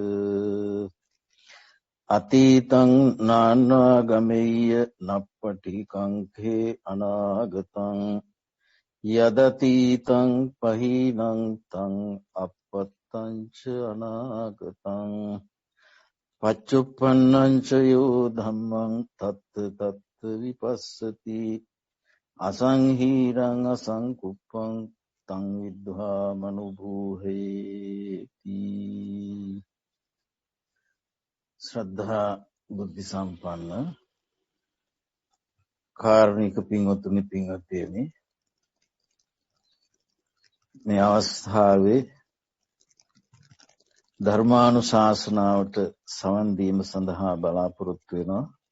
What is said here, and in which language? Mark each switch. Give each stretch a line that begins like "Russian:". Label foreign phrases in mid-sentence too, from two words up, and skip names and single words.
Pali: අතීතං නානාගමෙය්‍ය නප්පටි කංඛේ අනාගතං යදතීතං පහීනං තං අපත්තං ච අනාගතං පච්චුප්පන්නං ච යෝ ධම්මං තත්ත තත්ත විපස්සති අසංහීරං අසංකුප්පං තං විද්ධා මනුභූහේති.
Sinhala: ශ්‍රද්ධා බුද්ධ සම්පන්න කාරුණික පින්වතුනි, පින්වත්නි, මේ අවස්ථාවේ ධර්මානුශාසනාවට සවන් දීම සඳහා බලාපොරොත්තු වෙනවා.